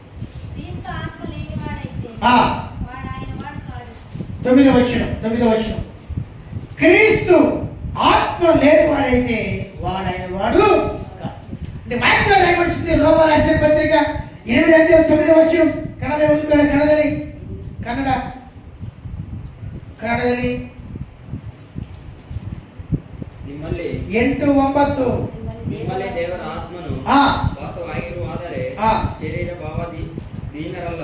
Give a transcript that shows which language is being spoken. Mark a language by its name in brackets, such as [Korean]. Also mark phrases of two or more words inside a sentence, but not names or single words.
[Telugu] 9వ వచనం. క్రీస్తు ఆత్మ లేనివాడైతే వాడైన వాడు కాదు. అంటే వాక్యం రాయబడుతుంది రోమ రాసిన పత్రిక 8వ అధ్యాయం 9వ వచనం. [Kannada] ಕನ್ನಡ ಓದ್ಕೊಳ್ಳಿ. ಕನ್ನಡ ಕನ್ನಡದಲ್ಲಿ ನಿಮ್ಮಲ್ಲಿ 8:9 ನಿಮ್ಮಲ್ಲಿ ದೇವರ ಆತ್ಮನು ವಾಸವಾಗಿರುವಾದರೆ ಶರೀರ ಭಾವ ದೀನರಲ್ಲ,